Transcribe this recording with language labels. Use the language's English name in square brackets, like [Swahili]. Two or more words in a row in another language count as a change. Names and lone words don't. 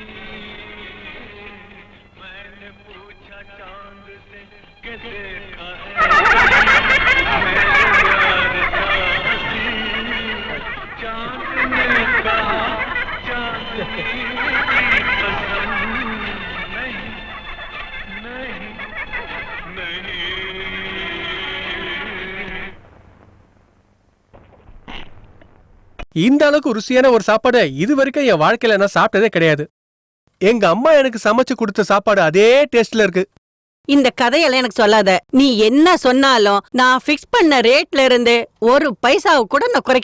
[Hindi] मैंने पूछा चांद से कि देखा है मेरे यार सा हंसी। चांद ने कहा चांदनी नहीं नहीं नहीं। [Tamil] இந்த அளவுக்கு ருசியான ஒரு சாப்பாடு இது வரைக்கும் என் வாழ்க்கையில நான் சாப்பிட்டதே கிடையாது. எங்க அம்மா எனக்கு சமைச்சு கொடுத்த சாப்பாடு அதே டேஸ்ட்ல இருக்கு. இந்த கதையெல்லாம் எனக்கு சொல்லாத. நீ என்ன சொன்னாலும் நான் ஃபிக்ஸ் பண்ண ரேட்ல இருந்து ஒரு பைசாவை கூட நான் குறைக்க